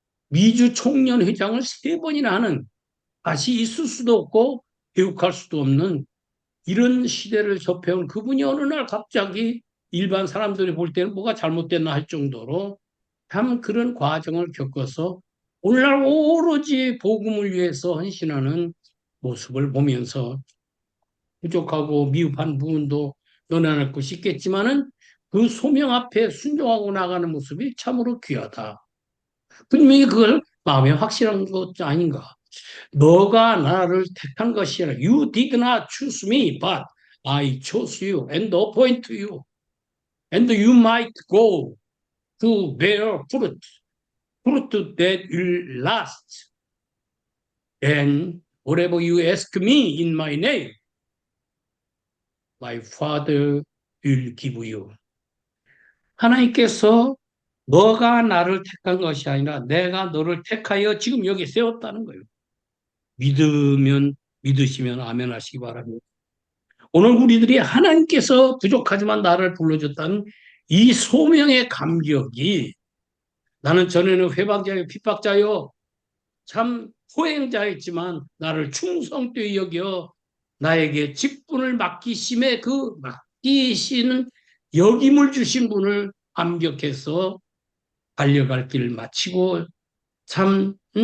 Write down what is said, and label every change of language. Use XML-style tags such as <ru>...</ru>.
<ko>미주 총련 회장을 세 번이나 하는, 다시 있을 수도 없고 교육할 수도 없는 이런 시대를 접해온 그분이 어느 날 갑자기 일반 사람들이 볼 때는 뭐가 잘못됐나 할 정도로 참 그런 과정을 겪어서 오늘날 오로지 복음을 위해서 헌신하는 모습을 보면서 부족하고 미흡한 부분도 연연할 것이 있겠지만은 그 소명 앞에 순종하고 나가는 모습이 참으로 귀하다. 분명히 그걸 마음에 확실한 것 아닌가. 너가 나를 택한 것이 아니라</ko> <en>You did not choose me, but I chose you and appoint you. And you might go to bear fruit, fruit that will last. And whatever you ask me in my name, my Father will give you.</en> <ko>하나님께서 너가 나를 택한 것이 아니라 내가 너를 택하여 지금 여기 세웠다는 거예요. 믿으시면 아멘 하시기 바랍니다. 오늘 우리들이 하나님께서 부족하지만 나를 불러줬다는 이 소명의 감격이, 나는 전에는 회방자요 핍박자요 참 포행자였지만 나를 충성되이 여겨 나에게 직분을 맡기심에 그 맡기시는 역임을 주신 분을 감격해서 달려갈 길을 마치고 참</ko>